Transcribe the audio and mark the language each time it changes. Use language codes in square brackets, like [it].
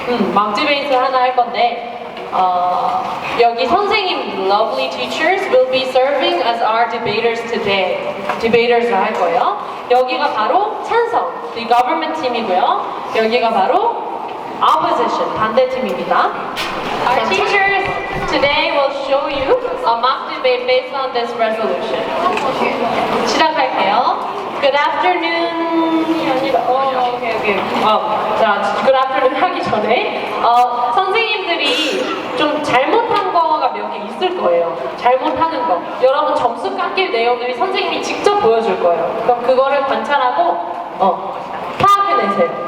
[en] mock debate를 [ko] 하나 할 건데 여기 선생님, [en] lovely teachers will be serving as our debaters today. [ko] debaters를 할 거예요. 여기가 바로 찬성, [en] the government [ko] 팀이고요. 여기가 바로 opposition, 반대팀입니다. [en] Our teachers today will show you a mock debate based on this resolution. [ko] 시작할게요. [en] Good afternoon이 [ko] 아니라, [en] okay. [ko] 자, [en] good afternoon [ko] 하기 전에, 선생님들이 좀 잘못한 거가 몇 개 있을 거예요. 잘못하는 거. 여러분 점수 깎일 내용들이 선생님이 직접 보여줄 거예요. 그럼 그거를 관찰하고, 파악해내세요.